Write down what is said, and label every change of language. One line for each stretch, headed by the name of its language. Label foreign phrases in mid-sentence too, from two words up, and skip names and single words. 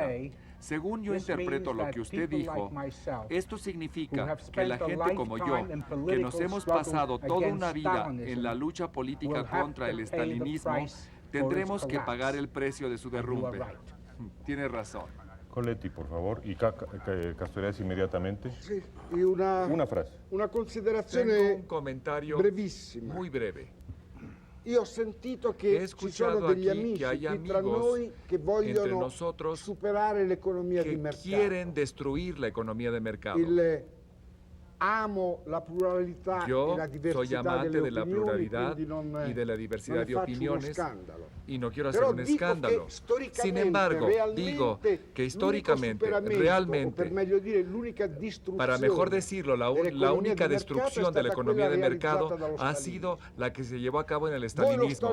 Spanish: Según yo interpreto lo que usted dijo, esto significa que la gente como yo, que nos hemos pasado toda una vida en la lucha política contra el estalinismo, tendremos que pagar el precio de su derrumbe. Tiene razón. Coletti, por favor, y Castoriadis inmediatamente.
Italian: Sì, una frase. Una considerazione
Spanish: Tengo un comentario
Italian: brevissima.
Spanish: muy breve.
Italian: Io ho sentito che ci sono degli amici tra noi che vogliono superare l'economia di mercato.
Spanish: Quieren destruir la economía de mercado.
Italian: Amo la pluralità
Spanish: Yo
Italian: e la diversità
Spanish: soy amante de la pluralidad y de la diversidad de opiniones y no quiero hacer un escándalo. Sin embargo, digo que históricamente, realmente, para mejor decirlo, la única destrucción de la economía de mercado ha sido la que se llevó a cabo en el estalinismo.